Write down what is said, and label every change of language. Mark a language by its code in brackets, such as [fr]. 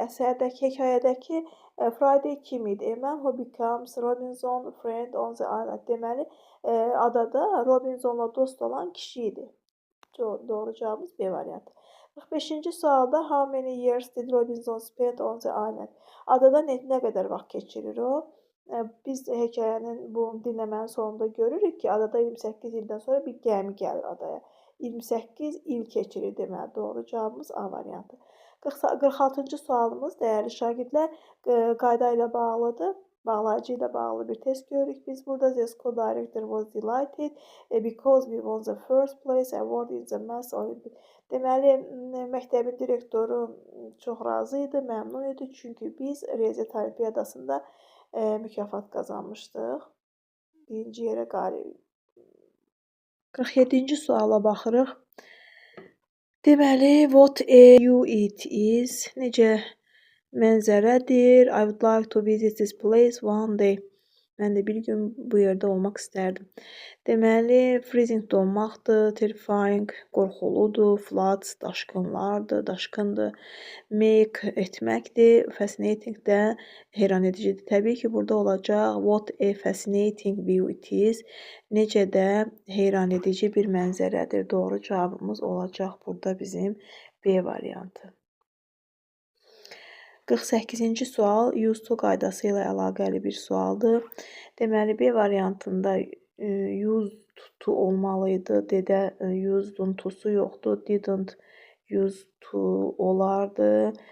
[az] Əsərdəki, hekayədəki Friday kim idi? [en] Who becomes Robinson friend on the island? [az] Deməli, adada Robinsonla dost olan kişi idi. Doğru cavabımız B variantı. 45-ci sualda [en] How many years did Robinson spend on the island? [az] Adada nə qədər vaxt keçirir o? Biz hekayənin bu dinləmənin sonunda görürük ki, adada 28 ildən sonra bir gəmi gəlir adaya. 28 il keçirir deməli. Doğru cavabımız A variantı. 46-cı sualımız dəyərli şagirdlər qayda ilə bağlıdır. Bağlayıcı ilə bağlı bir test görürük. Biz burada [en] the school director was delighted because we won the first place award in the math Olympiad. [az] Deməli, məktəbin direktoru çox razı idi, məmnun idi. Çünki biz riyaziyyat olimpiyadasında mükafat qazanmışdıq. Birinci yerə qalib. 47-ci suala baxırıq. Deməli, [en] what a view it is. [az] Necə mənzərədir. [en] I would like to visit this place one day. [az] Mən də bir gün bu yerdə olmaq istərdim. Deməli, freezing donmaqdır, terrifying, qorxuludur, floods, daşqındır, make etməkdir, fascinating də heyran edicidir. Təbii ki, burada olacaq [en] what a fascinating view it is. [az] Necə də heyran edici bir mənzərədir. Doğru cavabımız olacaq burada bizim B variantı. 48-ci sual use to qaydası ilə əlaqəli bir sualdır. Deməli, B variantında used to olmalıydı. D-də used'un to'su yoxdur. Didn't used to olardı.